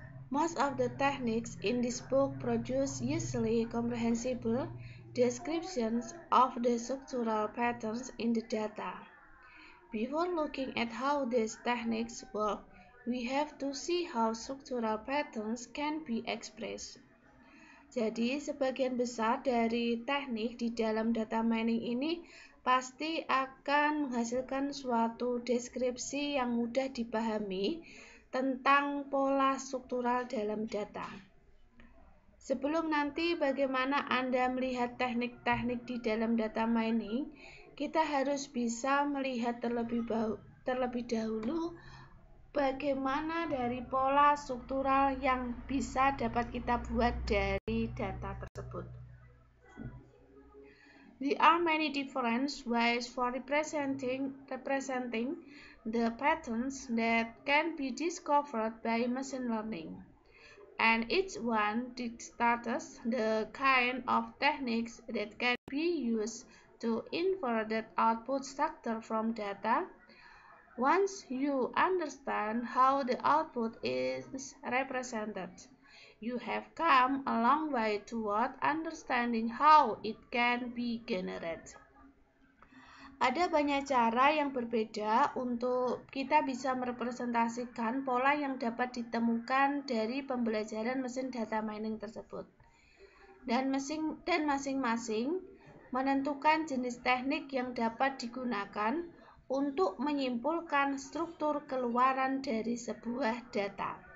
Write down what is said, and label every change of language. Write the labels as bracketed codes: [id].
[en] Most of the techniques in this book produce usually comprehensible descriptions of the structural patterns in the data. Before looking at how these techniques work, we have to see how structural patterns can be expressed. [id] Jadi, sebagian besar dari teknik di dalam data mining ini pasti akan menghasilkan suatu deskripsi yang mudah dipahami tentang pola struktural dalam data. Sebelum nanti bagaimana Anda melihat teknik-teknik di dalam data mining, kita harus bisa melihat terlebih dahulu bagaimana dari pola struktural yang bisa dapat kita buat dari data tersebut. [en] There are many different ways for representing the patterns that can be discovered by machine learning, and each one dictates the kind of techniques that can be used to infer the output structure from data. Once you understand how the output is represented, you have come a long way toward understanding how it can be generated. [id] Ada banyak cara yang berbeda untuk kita bisa merepresentasikan pola yang dapat ditemukan dari pembelajaran mesin data mining tersebut. Dan masing-masing menentukan jenis teknik yang dapat digunakan untuk menyimpulkan struktur keluaran dari sebuah data.